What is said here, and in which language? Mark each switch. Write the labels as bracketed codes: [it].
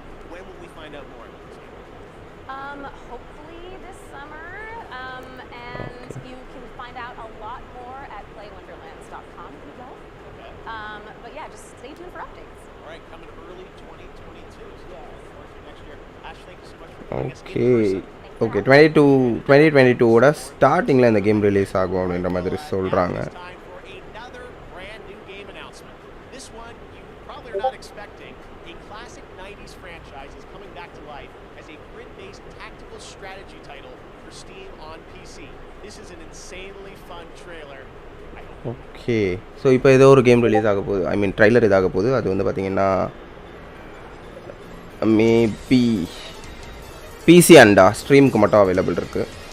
[en] When will we find out more about this game? Hopefully this summer, and you can find out a lot more at playwonderlands.com. But yeah, just stay tuned for updates. All right, coming early 2022. So yeah, next year. Ash, thank you so much for joining us in Okay. person. [ta] Okay 2022ஓட ஸ்டார்டிங்கில் இந்த game release ஆகும் அப்படின்ற மாதிரி சொல்கிறாங்க. [en] Now it's time for another brand new game announcement. This one you probably are not expecting. A classic 90s franchise is coming back to life as a grid-based tactical strategy title for Steam on PC. This is an insanely fun trailer. [ta] Okay, so இப்போ ஏதோ ஒரு game release ஆக போகுது, [en] I mean [ta] trailer இதாக போகுது. அது வந்து பார்த்திங்கன்னா மேபி பிசி அண்டா ஸ்ட்ரீமுக்கு மட்டும் அவைலபிள் இருக்குது.